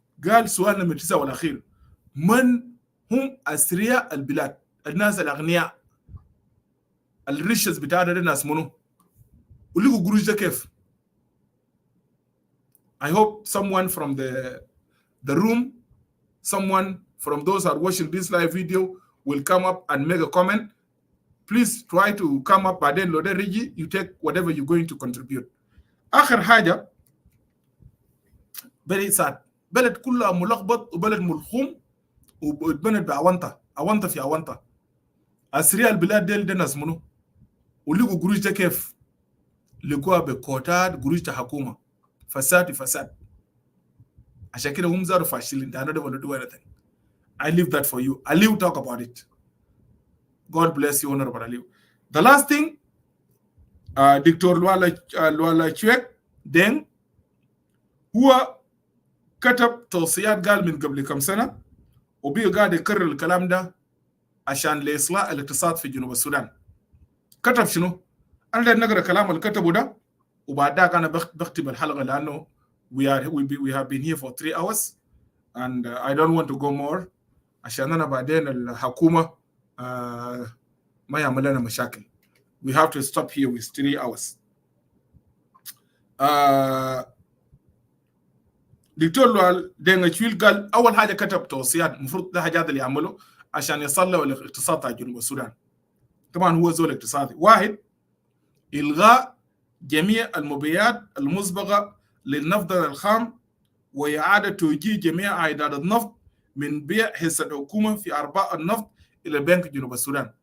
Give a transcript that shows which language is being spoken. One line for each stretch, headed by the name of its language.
Arabic: قال سؤال نمرة 9 والأخير من هم أثرياء البلاد؟ الناس الأغنياء الريشز بتاعنا ده ناس منو؟ ولقوا قروش ده كيف؟
English: I hope someone from the room, someone from those who are watching this live video will come up and make a comment. Please try to come up
Arabic: بعدين لو ده ريجي
English: you take whatever you're going to contribute.
Arabic: آخر حاجة
English: very sad.
Arabic: بلد كلها ملخبط وبلد ملخوم واتبنت بأونطة في أونطة. أثرياء البلاد ده ناس منو؟ ولقوا قروش ده كيف؟ لقوها بكوتات قروش ده حكومة. فساد. عشان كده هم زاروا فاشلين.
English: They are not able to do anything. I leave that for you. Aliu talk about it. God bless you, Honorable Aliu. The last thing, Dr.
Arabic: Luala Chwek Deng هو كتب توصيات قال من قبل كم سنة وبيه قاعد يكرر الكلام ده عشان لإصلاح الاقتصاد في جنوب السودان. كتب شنو؟ أنا بدي نقرأ كلام اللي كتبه ده وبعد ذاك أنا بختم الحلقة لأنه
English: we have been here for 3 hours and I don't want to go more
Arabic: عشان أنا بعدين الحكومة ما يعمل لنا مشاكل.
English: We have to stop here with 3 hours.
Arabic: دكتور لوال دينغ تشويل قال أول حاجة كتب توصيات المفروض ده حاجات اللي يعملوا عشان يصلحوا الاقتصاد تاع جنوب السودان. طبعا هو زول اقتصادي. واحد، إلغاء جميع المبيعات المسبقة للنفط الخام وإعادة توجيه جميع عائدات النفط من بيع حصة الحكومة في أرباح النفط إلى بنك جنوب السودان.